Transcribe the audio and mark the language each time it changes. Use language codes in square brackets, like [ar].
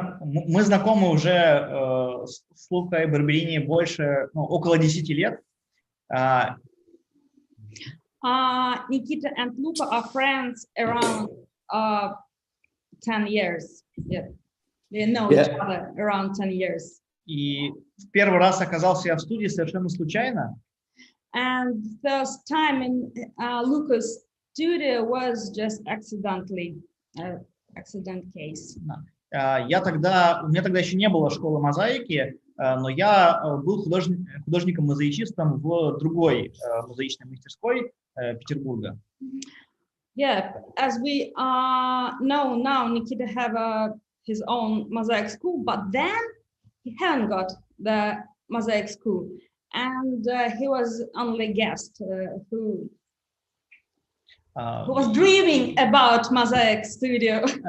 [ru] мы знакомы уже с Лукой Барберини больше, около 10 лет. [en] Nikita and Luca are friends around 10 years. Yeah. They know each other around 10 years. [ru] И в первый раз оказался я в студии совершенно случайно. [en] And the first time in Luca's studio was just accidentally, accident case. [ru] У меня тогда еще не было школы мозаики, но я был художником-мозаичистом в другой мозаичной мастерской Петербурга. [en] Yeah, as we know now, Nikita have his own mosaic school, but then he hadn't got the mosaic school, and he was only guest who was dreaming about mosaic studio.